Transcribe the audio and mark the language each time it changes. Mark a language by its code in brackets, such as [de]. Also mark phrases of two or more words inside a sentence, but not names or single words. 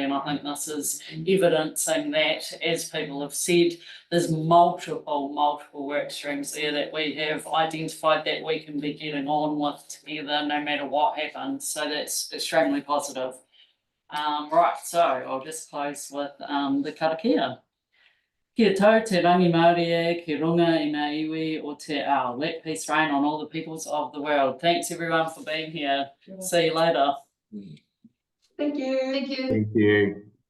[en] And I think this is evidencing that, as people have said, there's multiple work streams there that we have identified that we can be getting on with together no matter what happens. So that's extremely positive. Right, so I'll just close with the karakia. [mi] Kia tau te rangi Māori e, ki runga I ngā iwi o te ao. [en] Let peace reign on all the peoples of the world. Thanks everyone for being here. See you later. Thank you. Thank you. Thank you.